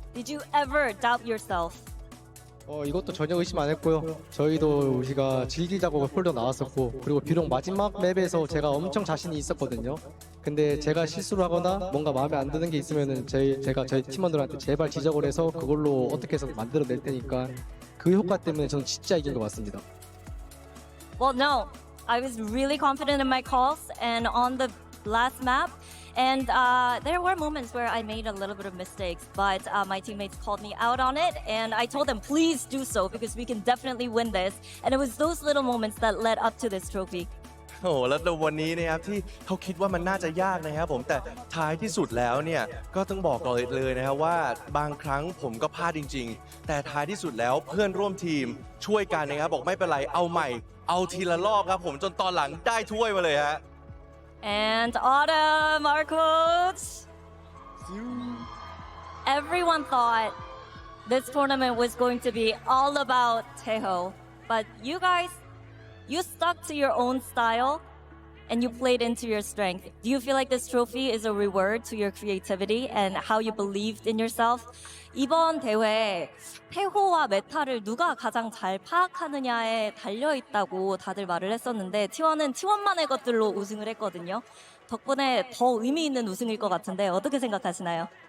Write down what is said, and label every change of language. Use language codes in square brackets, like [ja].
[en] Did you ever doubt yourself? [ko] 이것도 전혀 의심 안 했고요. 저희도 우리가 질기자고 폴더 나왔었고 그리고 비록 마지막 맵에서 제가 엄청 자신이 있었거든요. 근데 제가 실수를 하거나 뭔가 마음에 안 드는 게 있으면은 제가 저희 팀원들한테 제발 지적을 해서 그걸로 어떻게 해서 만들어낼 테니까 그 효과 때문에 저는 진짜 이긴 것 같습니다. [en] Well, no. I was really confident in my calls and on the last map. And there were moments where I made a little bit of mistakes, but my teammates called me out on it, and I told them, please do so, because we can definitely win this. And it was those little moments that led up to this trophy. [th] โอ้โหแล้ววันนี้นะครับที่เขาคิดว่ามันน่าจะยากนะครับผมแต่ท้ายที่สุดแล้วเนี่ยก็ต้องบอกเลยนะครับว่าบางครั้งผมก็พลาดจริงๆแต่ท้ายที่สุดแล้วเพื่อนร่วมทีมช่วยกันนะครับบอกไม่เป็นไรเอาใหม่เอาทีละรอบครับผมจนตอนหลังได้ถ้วยมาเลยฮะ [en] And Autumn, our coach. Everyone thought this tournament was going to be all about Taeho. But you guys, you stuck to your own style and you played into your strength. Do you feel like this trophy is a reward to your creativity and how you believed in yourself? [ko] 이번 대회 태호와 메타를 누가 가장 잘 파악하느냐에 달려있다고 다들 말을 했었는데 T1은 T1만의 것들로 우승을 했거든요. 덕분에 더 의미 있는 우승일 것 같은데 어떻게 생각하시나요?